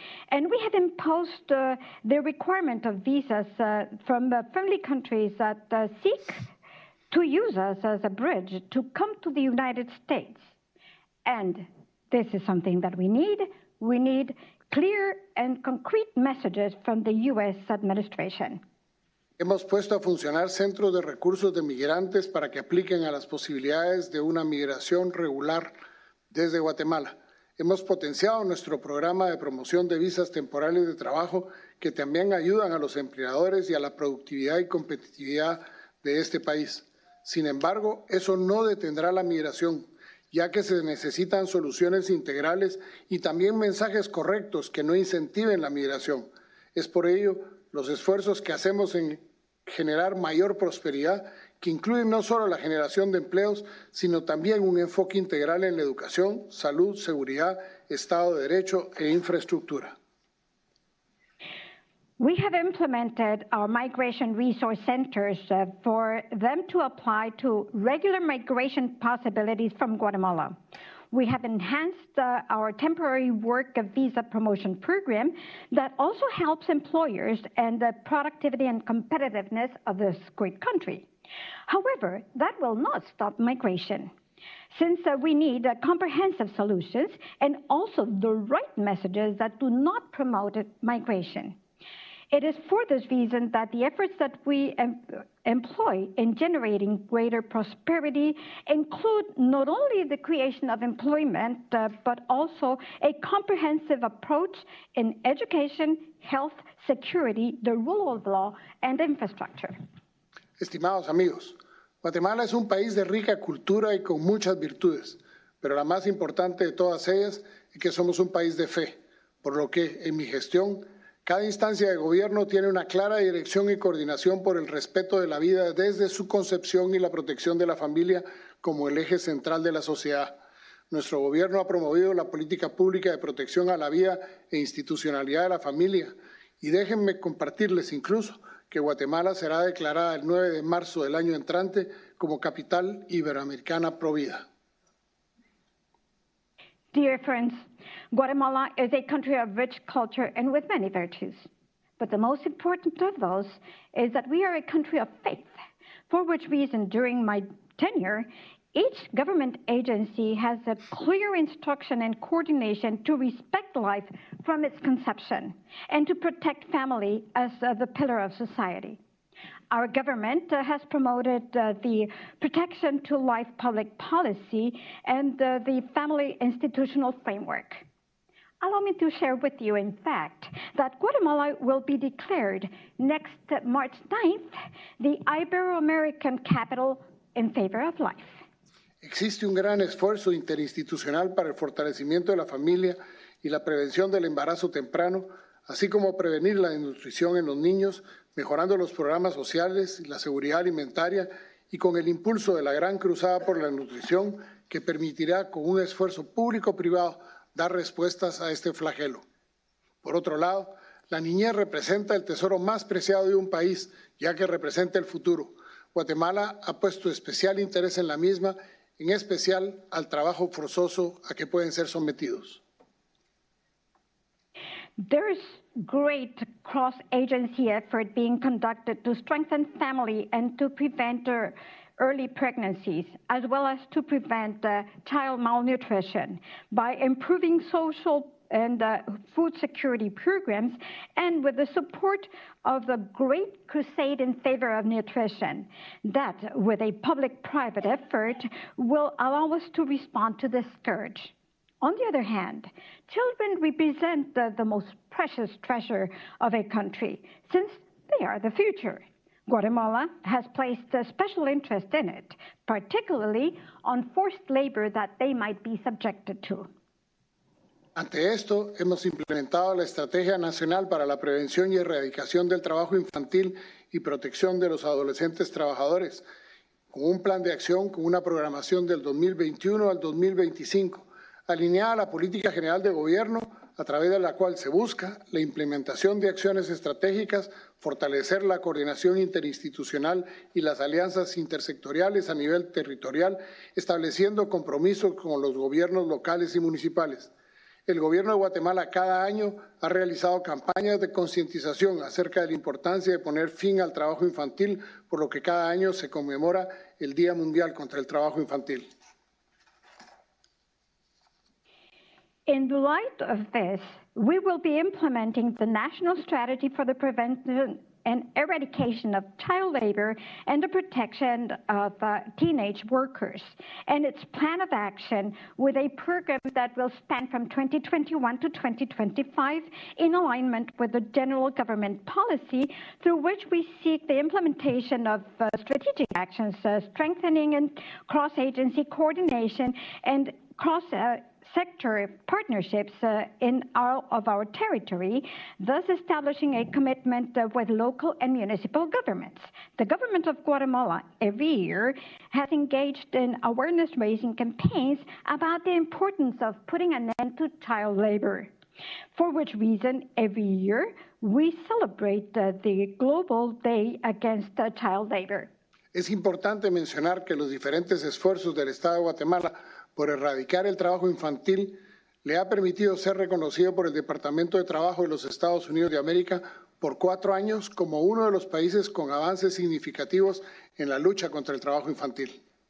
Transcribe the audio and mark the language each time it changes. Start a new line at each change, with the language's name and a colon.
English: And we have imposed the requirement of visas from friendly countries that seek to use us as a bridge to come to the United States. And this is something that we need. We need clear and concrete messages from the U.S. administration.
Spanish: Hemos puesto a funcionar centros de recursos de migrantes para que apliquen a las posibilidades de una migración regular desde Guatemala. Hemos potenciado nuestro programa de promoción de visas temporales de trabajo que también ayudan a los empleadores y a la productividad y competitividad de este país. Sin embargo, eso no detendrá la migración, ya que se necesitan soluciones integrales y también mensajes correctos que no incentiven la migración. Es por ello los esfuerzos que hacemos en generar mayor prosperidad, que incluyen no solo la generación de empleos, sino también un enfoque integral en la educación, salud, seguridad, Estado de Derecho e infraestructura.
English: We have implemented our migration resource centers for them to apply to regular migration possibilities from Guatemala. We have enhanced our temporary work visa promotion program that also helps employers and the productivity and competitiveness of this great country. However, that will not stop migration, since we need comprehensive solutions and also the right messages that do not promote migration. It is for this reason that the efforts that we employ in generating greater prosperity include not only the creation of employment, but also a comprehensive approach in education, health, security, the rule of law, and infrastructure.
Spanish: Estimados amigos, Guatemala es un país de rica cultura y con muchas virtudes, pero la más importante de todas ellas es que somos un país de fe, por lo que en mi gestión cada instancia de gobierno tiene una clara dirección y coordinación por el respeto de la vida desde su concepción y la protección de la familia como el eje central de la sociedad. Nuestro gobierno ha promovido la política pública de protección a la vida e institucionalidad de la familia. Y déjenme compartirles incluso que Guatemala será declarada el 9 de marzo del año entrante como capital iberoamericana pro vida.
English: Dear friends, Guatemala is a country of rich culture and with many virtues. But the most important of those is that we are a country of faith, for which reason during my tenure, each government agency has a clear instruction and coordination to respect life from its conception and to protect family as the pillar of society. Our government has promoted the protection to life public policy and the family institutional framework. Allow me to share with you, in fact, that Guatemala will be declared next March 9th the Ibero-American capital in favor of life.
Spanish: Existe un gran esfuerzo interinstitucional para el fortalecimiento de la familia y la prevención del embarazo temprano, así como prevenir la desnutrición en los niños, mejorando los programas sociales y la seguridad alimentaria y con el impulso de la gran cruzada por la nutrición que permitirá con un esfuerzo público-privado dar respuestas a este flagelo. Por otro lado, La niñez representa el tesoro más preciado de un país, ya que representa el futuro. Guatemala ha puesto especial interés en la misma, en especial al trabajo forzoso a que pueden ser sometidos.
English: There's great cross-agency effort being conducted to strengthen family and to prevent early pregnancies, as well as to prevent child malnutrition by improving social and food security programs, and with the support of the Great Crusade in favor of nutrition. That, with a public-private effort, will allow us to respond to this scourge. On the other hand, children represent the most precious treasure of a country, since they are the future. Guatemala has placed a special interest in it, particularly on forced labor that they might be subjected to.
Spanish: Ante esto, hemos implementado la Estrategia Nacional para la Prevención y Erradicación del Trabajo Infantil y Protección de los Adolescentes Trabajadores, con un plan de acción con una programación del 2021 al 2025, alineada a la Política General de Gobierno, a través de la cual se busca la implementación de acciones estratégicas, fortalecer la coordinación interinstitucional y las alianzas intersectoriales a nivel territorial, estableciendo compromisos con los gobiernos locales y municipales. El Gobierno de Guatemala cada año ha realizado campañas de concientización acerca de la importancia de poner fin al trabajo infantil, por lo que cada año se conmemora el Día Mundial contra el Trabajo Infantil.
English: In the light of this, we will be implementing the National Strategy for the Prevention and Eradication of Child Labor and the Protection of Teenage Workers, and its plan of action with a program that will span from 2021 to 2025 in alignment with the general government policy, through which we seek the implementation of strategic actions, strengthening and cross-agency coordination and sector partnerships in all of our territory, thus establishing a commitment with local and municipal governments. The government of Guatemala every year has engaged in awareness-raising campaigns about the importance of putting an end to child labor, for which reason every year we celebrate the Global Day Against Child Labor.
Spanish: Es importante mencionar que los diferentes esfuerzos del Estado de Guatemala por erradicar el trabajo infantil le ha permitido ser reconocido por el Departamento de Trabajo de los Estados Unidos de América por 4 años como uno de los países con avances significativos en la lucha contra el trabajo infantil.